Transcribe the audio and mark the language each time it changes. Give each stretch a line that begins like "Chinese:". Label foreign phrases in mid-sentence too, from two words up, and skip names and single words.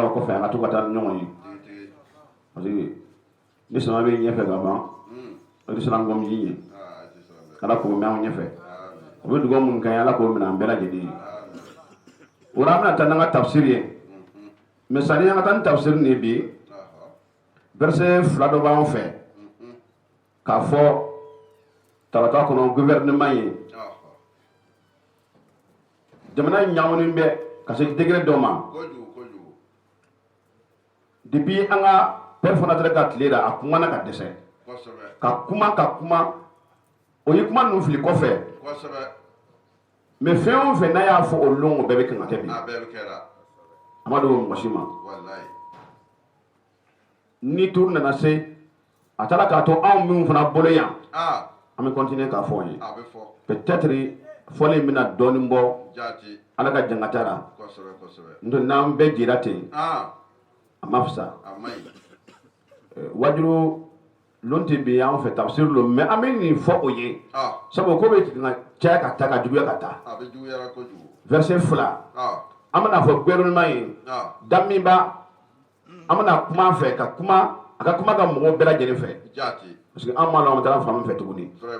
Bambara: o kɔfɛ an ka to ka taa ni ɲɔgɔn ye
French: parce que
Bambara: ni sama bɛ ɲɛfɛ ka ban o de sera ngɔm yi ye ala k'o mɛn anw ɲɛfɛ o bɛ dugawu mun kɛ ala k'o minɛ an bɛɛ lajɛlen ye wala an bɛna taa n'an ka tafsiri ye mais sani an ka taa ni tafsiri nin bi verset 2 dɔ b'anw fɛ k'a fɔ tarata kɔnɔ gouvernement ye jamana ɲaamuni bɛ ka se degré dɔ ma depuis an ka
French: père fondateur
Bambara: ka tile la a kumana ka dɛsɛ ka kuma o ye kuma ninnu fili kɔfɛ mais fɛn o fɛn n'a y'a fɔ o lon o bɛɛ bɛ kan ka kɛ bi a ma dogo mɔgɔ si ma ni tour nana se a taara k'a to anw minnu fana bolo yan an bɛ continuer k'a fɔ ye peut-être fɔlen bɛna dɔɔnin bɔ ala ka jangata la n'o n'an bɛɛ jira ten a ma fisa wajulu lon tɛ bi an fɛ tafsir lo mais an bɛ nin fɔ o ye sabu ko bɛ caya ka taa ka juguya ka taa verset 2 an bɛna fɔ gouvernement ye Damiba an bɛna kuma fɛ ka kuma a ka kuma ka mɔgɔw bɛɛ lajɛlen fɛ
French: parce que
Bambara: an ma lɔn an taara fan min fɛ tuguni